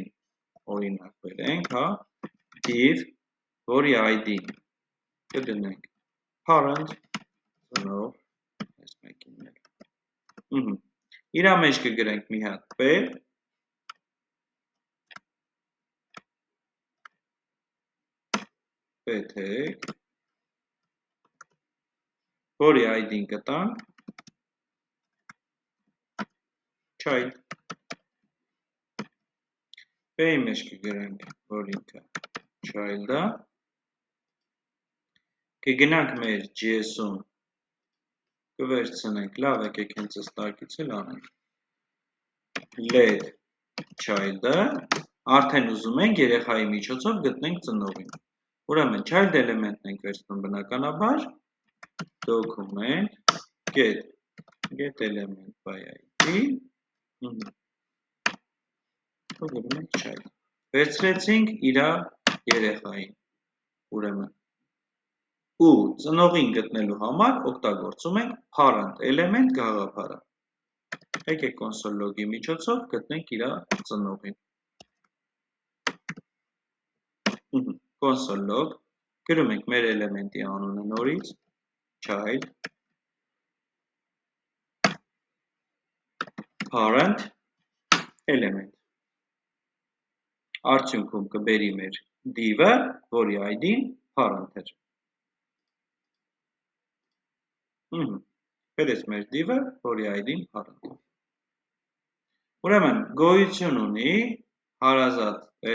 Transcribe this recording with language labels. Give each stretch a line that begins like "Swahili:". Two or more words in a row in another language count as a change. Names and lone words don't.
Armenian: օրինակ բերենք, հա, div, որի ID-ն կդնենք parent, ծնող, այս մեկին էլ։ Իրա մեջ կգրենք մի հատ pair, պետեք, որի ID-ն կտանք child, P-ի մեջ կգրենք, որ ինքը child-ը, կգնանք մեր JS-ում, կվերցնենք, լավ եկեք հենց այս տակից էլ անենք, let child-ը, արդեն ուզում ենք երեխայի միջոցով գտնենք ծնողին։ Ուրեմն
English: child element-ն
Armenian: ենք վերցնում բնականաբար,
English: document get element by ID,
Armenian: child։ Վերցրեցինք իր երեխային, ուրեմն, ու ծնողին գտնելու համար օգտագործում ենք
English: parent element
Armenian: գաղափարը։ Եկեք
English: console log-ի
Armenian: միջոցով գտնենք իր ծնողին։
English: Console log,
Armenian: գրում ենք մեր էլեմենտի անունը նորից, child,
English: parent, element։
Armenian: Արդյունքում կբերի մեր div-ը, որի ID-ն parent էր։ Բերեց մեր div-ը, որի ID-ն parent էր։ Ուրեմն, գոյություն ունի հարազատ